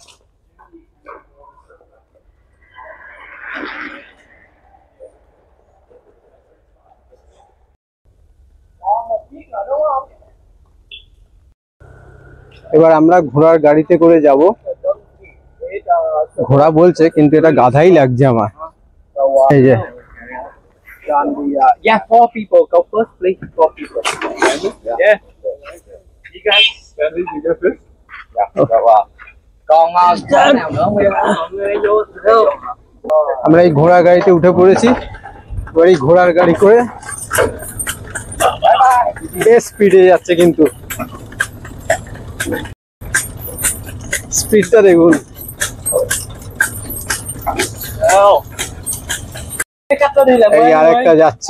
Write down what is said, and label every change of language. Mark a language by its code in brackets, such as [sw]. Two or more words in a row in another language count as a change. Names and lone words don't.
[bn] এবার আমরা ঘোড়ার গাড়িতে করে যাব। ঘোড়া বলছে কিন্তু এটা গাধাই লাগছে আমার। এই যে [en] Yeah, 4 people. Go first, please. 4 people. Yeah. You guys. Stanley, you go first. [vi] Còn chỗ nào nữa Nguyên? Mọi người vô được. [bn] আমরা এই ঘোড়া গাড়িতে উঠে পড়েছি। এবার এই ঘোড়ার গাড়ি করে বেশ স্পিডে যাচ্ছে, কিন্তু স্পিডটা দেখুন। এই আরেকটা যাচ্ছে।